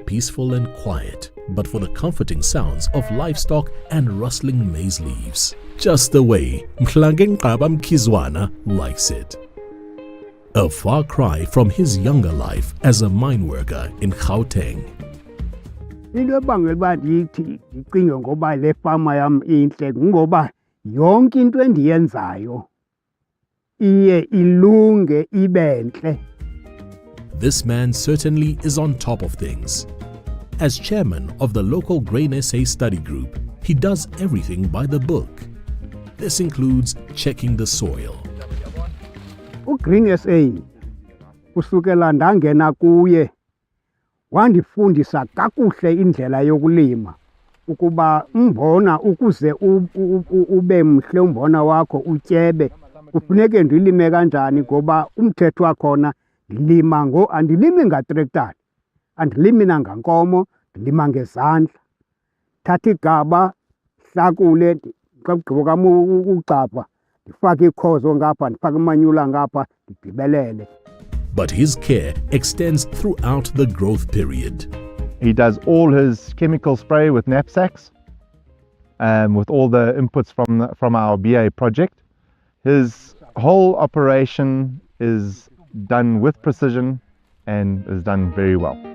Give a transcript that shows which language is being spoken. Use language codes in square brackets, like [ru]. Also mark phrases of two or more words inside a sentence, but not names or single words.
[en] peaceful and quiet, but for the comforting sounds of livestock and rustling maize leaves, just the way Mhlangengqaba Mkizwana likes it. A far cry from his younger life as a mine worker in Gauteng. [xh] Into ebangela uba ndithi ndicinge ngoba le fama yam intle ngoba yonke into endiyenzayo iye ilunge ibe ntle. [en] This man certainly is on top of things. As chairman of the local Grain SA study group, he does everything by the book. This includes checking the soil. [xh] uGreen SA kusukela ndangena kuye wandifundisa kakuhle indlela yokulima ukuba umbona ukuze ube mhle umbona wakho utyebe kufuneke ndilime kanjani ngoba umthetho wakhona andilimi ngatrektari, andilimi nangankomo, ndilima ngezandla. Thatha igaba, hlakule, xa kugqiba kwam ucapha, ndifake ikhozo ngapha, ndifake umanyula ngapha, ndidibelele. [en] But his care extends throughout the growth period. He does all his chemical spray with knapsacks, with all the inputs from our BA project. His whole operation is done with precision and is done very well.